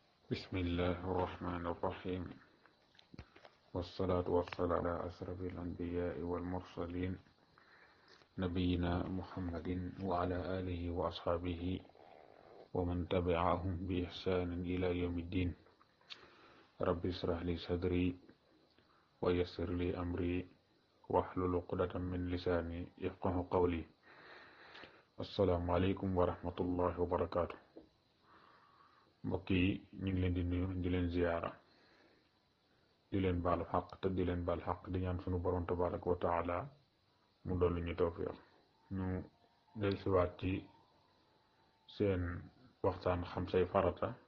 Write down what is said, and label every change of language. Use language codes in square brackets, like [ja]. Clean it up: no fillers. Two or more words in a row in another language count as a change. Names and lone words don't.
[ar] بسم الله الرحمن الرحيم والصلاة والسلام على أشرف الأنبياء والمرسلين نبينا محمد وعلى آله وأصحابه ومن تبعهم بإحسان إلى يوم الدين رب اشرح لي صدري ويسر لي أمري واحلل عقدة من لساني يفقه قولي السلام عليكم ورحمة الله وبركاته [wo] mbokk yi ñu ngi leen di nuyu di leen ziyaara di leen baalu xaq te di leen baal xaq di ñaan sunu borom [ar] تبارك وتعالى [wo] mu dolli ñu tawfiq ñu dellusiwaat ci seen waxtaan xam say farata